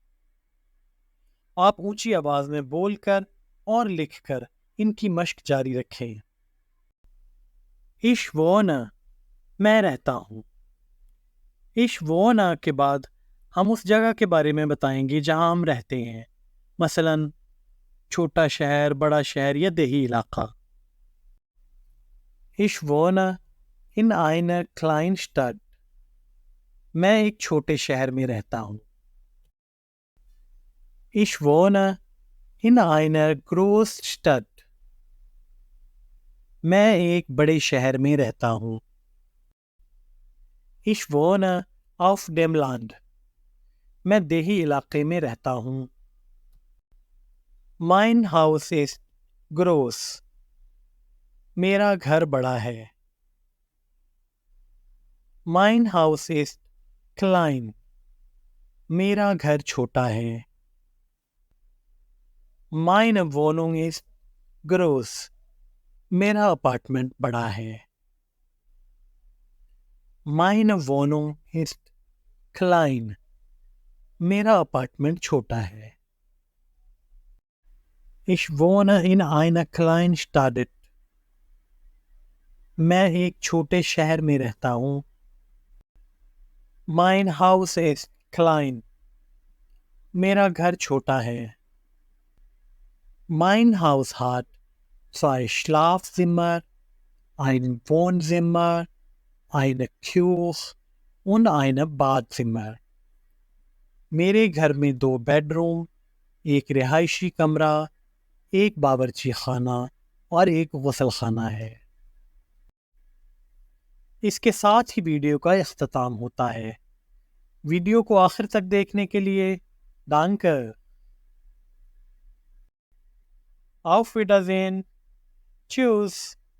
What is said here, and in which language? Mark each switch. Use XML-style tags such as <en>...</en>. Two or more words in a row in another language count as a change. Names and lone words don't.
<ur>آپ اونچی آواز میں بول کر اور لکھ کر ان کی مشق جاری رکھیں۔</ur> <de>Ich wohne،</de> <ur>میں رہتا ہوں۔</ur> <de>Ich wohne</de> <ur>کے بعد ہم اس جگہ کے بارے میں بتائیں گے جہاں ہم رہتے ہیں، مثلا چھوٹا شہر، بڑا شہر یا دیہی علاقہ۔</ur> <de>Ich wohne in einer Kleinstadt،</de> <ur>میں ایک چھوٹے شہر میں رہتا ہوں۔</ur> <de>Ich wohne in einer Großstadt،</de> <ur>میں ایک بڑے شہر میں رہتا ہوں۔</ur> <de>Ich wohne auf dem Land،</de> <ur>میں دیہی علاقے میں رہتا ہوں۔</ur> <de>Mein Haus ist groß،</de> <ur>میرا گھر بڑا ہے۔</ur> <de>Mein Haus ist klein،</de> <ur>میرا گھر چھوٹا ہے۔</ur> <de>Meine Wohnung ist groß،</de> <ur>میرا اپارٹمنٹ بڑا ہے۔</ur> <de>Meine Wohnung ist klein،</de> <ur>میرا اپارٹمنٹ چھوٹا ہے۔</ur> <de>Ich wohne in einer Kleinstadt،</de> <ur>میں ایک چھوٹے شہر میں رہتا ہوں۔</ur> <de>Mein Haus ist klein،</de> <ur>میرا گھر چھوٹا ہے۔</ur> <de>Mein Haus hat 2 Schlafzimmer, ein Wohnzimmer, eine Küche und ein Badzimmer۔</de> <ur>میرے گھر میں 2 بیڈ روم، ایک رہائشی کمرہ، ایک باورچی خانہ اور ایک غسل خانہ ہے۔ اس کے ساتھ ہی ویڈیو کا اختتام ہوتا ہے۔ ویڈیو کو آخر تک دیکھنے کے لیے danke.</ur> <de>Auf Wiedersehen. Tschüss.</de>